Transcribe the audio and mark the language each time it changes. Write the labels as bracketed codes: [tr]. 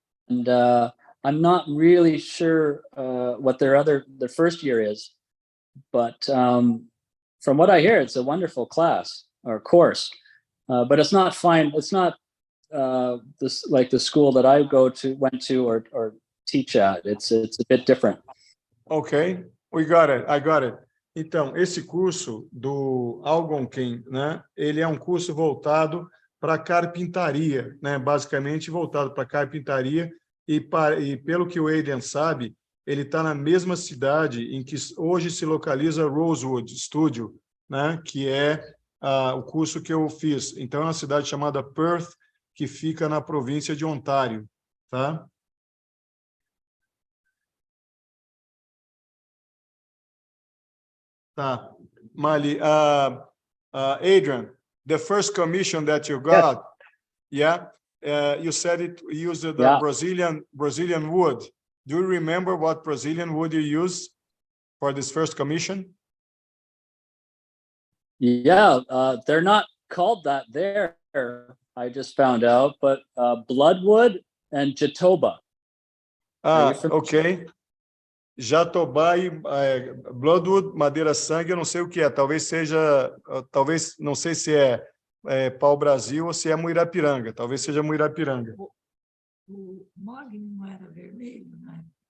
[en] And I'm not really sure what their first year is, but from what I hear, it's a wonderful class or course. But it's not fine. It's not this like the school that I went to or teach at. It's a bit different. Okay, we got it. I got it. [pt] Então, esse curso do Algonquin, né, ele é um curso voltado para carpintaria, né, basicamente voltado para carpintaria, e pelo que o Adrian sabe, ele está na mesma cidade em que hoje se localiza Rosewood Studio, né, que é o curso que eu fiz. Então, é uma cidade chamada Perth, que fica na província de Ontário, tá? Tá. [en] Mali, Adrian, the first commission that you got, yeah, you said it used the Yeah. Brazilian wood. Do you remember what Brazilian wood you used for this first commission? Yeah, they're not called that there, I just found out, but bloodwood and jatoba. Ok. [pt] Jatobá e bloodwood, madeira sangue, eu não sei o que é. Talvez seja, não sei se é pau-brasil ou se é muirapiranga. Talvez seja muirapiranga. O mogno não era vermelho, né?